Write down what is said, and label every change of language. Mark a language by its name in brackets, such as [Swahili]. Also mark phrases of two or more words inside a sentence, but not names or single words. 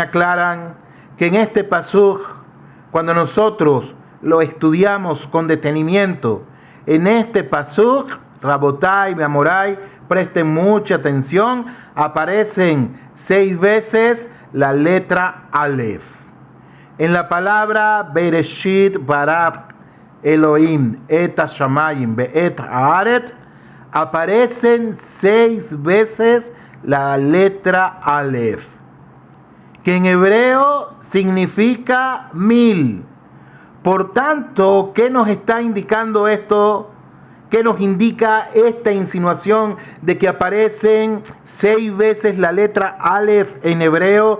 [Spanish] aclaran que en este pasuk, cuando nosotros lo estudiamos con detenimiento, en este pasuk, [Hebrew] רבותי ומורי, [Spanish] presten mucha atención, aparecen 6 veces la letra Aleph. En la palabra [Hebrew] בראשית ברא אלהים את השמים ואת הארץ [Spanish] aparecen 6 veces la letra Aleph, que en hebreo significa 1000. Por tanto, ¿qué nos está indicando esto? ¿Qué nos indica esta insinuación de que aparecen 6 veces la letra Aleph en hebreo?